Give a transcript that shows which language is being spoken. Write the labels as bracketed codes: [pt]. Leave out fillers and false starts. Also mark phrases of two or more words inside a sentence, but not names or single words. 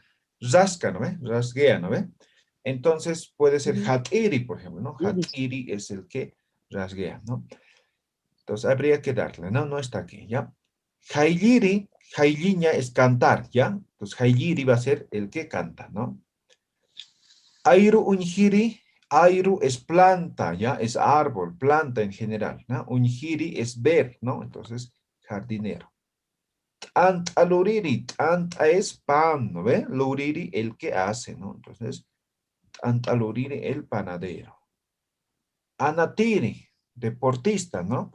[es] Rasca, ¿no ve? Rasguea, ¿no ve? Entonces, puede ser hatiri, por ejemplo, ¿no? Hatiri es el que rasguea, ¿no? Entonces, habría que darle, ¿no? No está aquí, ¿ya? Hailiri, hailiña es cantar, ¿ya? Entonces, hailiri va a ser el que canta, ¿no? [ay] Airu unjiri, [es] airu es planta, ¿ya? Es árbol, planta en general, ¿no? Unjiri es ver, ¿no? Entonces, jardinero. [ay] Anta luriri, [es] anta es pan, ¿no ve? Luriri, el que hace, ¿no? Entonces, [ay] anta luriri, [es] el panadero. Anatiri, deportista, ¿no?